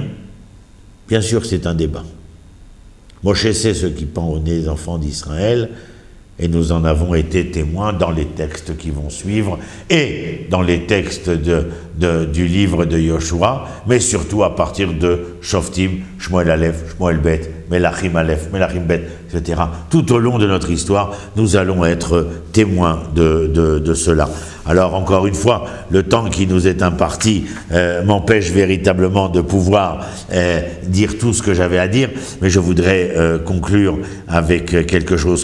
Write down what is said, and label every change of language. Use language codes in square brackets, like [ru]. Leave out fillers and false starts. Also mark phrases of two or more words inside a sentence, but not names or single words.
[fr] Bien sûr que c'est un débat. Moshe sait ce qui pend au nez des enfants d'Israël, et nous en avons été témoins dans les textes qui vont suivre, et dans les textes du livre de Yoshua, mais surtout à partir de Shoftim, Shmuel Aleph, Shmuel Bet, Melachim Aleph, Melachim Bet, etc. Tout au long de notre histoire, nous allons être témoins de cela. Alors, encore une fois, le temps qui nous est imparti m'empêche véritablement de pouvoir dire tout ce que j'avais à dire, mais je voudrais conclure avec quelque chose.